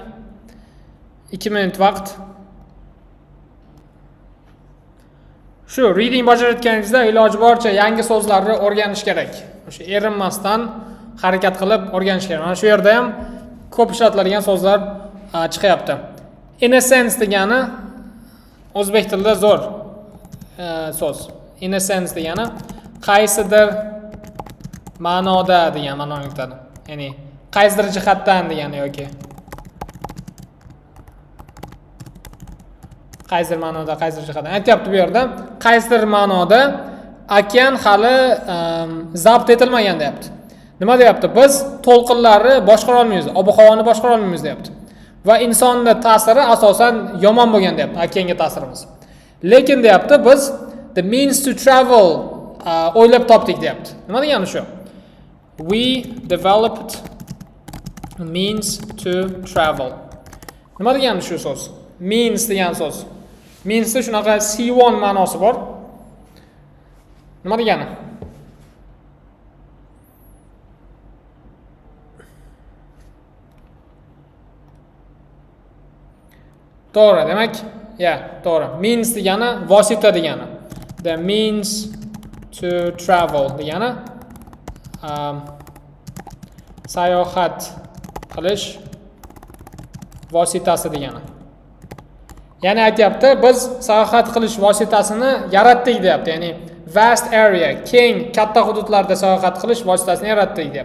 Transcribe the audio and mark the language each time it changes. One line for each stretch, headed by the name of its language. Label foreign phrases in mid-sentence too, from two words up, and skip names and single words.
Uzbek: 2 minut vaqt. Shu reading bajarayotganingizda iloji boricha yangi so'zlarni o'rganish kerak. O'sha erinmasdan harakat qilib o'rganish kerak. Mana shu yerda ham ko'p ishlatiladigan so'zlar chiqyapti.
English: In a sense
Uzbek: degani o'zbek tilida zo'r so'z.
English: In a sense
Uzbek: degani qaysidir ma'noda degan ma'noni anglatadi. Ya'ni qaysidir jihatdan degani yoki qaysidir ma'noda, qaysidir jihatdan. Aytyapti bu yerda, qaysidir ma'noda okean hali zabt etilmagan deyapti. Nima deyapti? Biz to'lqinlarni boshqara olmaymiz, ob-havoni boshqara olmaymiz deyapti. Va insonning ta'siri asosan yomon bo'lgan deyapti, okeanga ta'sirimiz. Lekin deyapti, biz
English: the means to travel
Uzbek: o'ylab topdik deyapti. Nima degani shu?
English: We developed means to travel.
Uzbek: Nima degani shu so'z? Means degan so'z. Meansda shunaqa C1 ma'nosi bor. Nima degani? To'g'ri, demak, to'g'ri. Means degani vosita degani.
English: The means to travel
Uzbek: degani sayohat qilish vositasi degani. Ya'ni aytyapti, biz sayohat qilish vositasini yaratdik deyapti. Ya'ni
English: vast area,
Uzbek: keng, katta hududlarda sayohat qilish vositasini yaratdik deyapti.